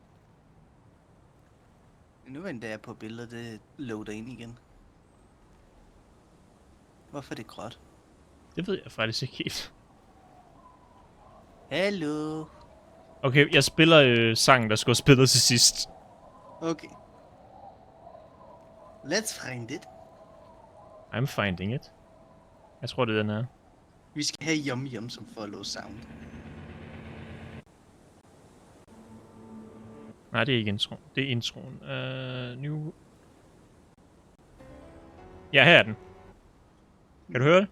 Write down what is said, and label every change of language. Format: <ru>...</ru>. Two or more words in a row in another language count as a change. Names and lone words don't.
<da>Nu venter jeg på billedet, det loader ind igen. Hvorfor er det gråt? Det ved jeg faktisk ikke helt. Hallo. Okay, jeg spiller sangen, der skulle spille til sidst.</da> <en>Okay. Let's find it. I'm finding it.</en> <da>Jeg tror, det er den her. Vi skal have Yum Yum som</da> <en>follow sound.</en> <da>Nej, det er ikke introen. Det er introen. New... Ja, her er den. Kan du høre det?</da>